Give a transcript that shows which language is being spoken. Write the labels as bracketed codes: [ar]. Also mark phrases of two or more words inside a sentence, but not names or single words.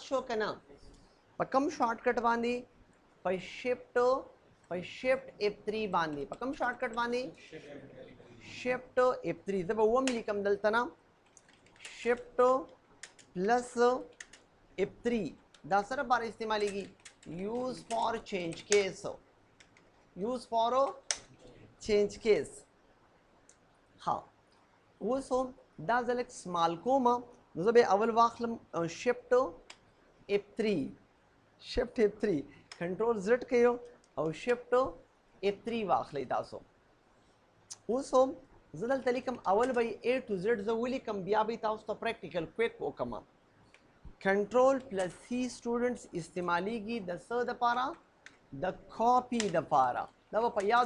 [ps] شو که نه په کوم شارټکټ باندې په شفټ F3 باندې په کوم شارټکټ باندې شفټ F3 زه به وم لیکم دلته نه [en] shift plus F3 [ps] دا سره بار استعمالیږي [en] use for change case use for change case [ps] ها اوس دا زه لږ سمال کوم نو زه به اول واخلم شفټ F3 [en] control Z [ps] کړئ او شفټ F3 واخلئ تاسو اوس زه دلته لیکم اول به [en] A to Z [ps] زه ولیکم بیا به تاسو ته پریکټیکل کویک وکړم [en] control plus C students [ps] استعمالیږي د څه دپاره د کاپي دپاره دا به په یادو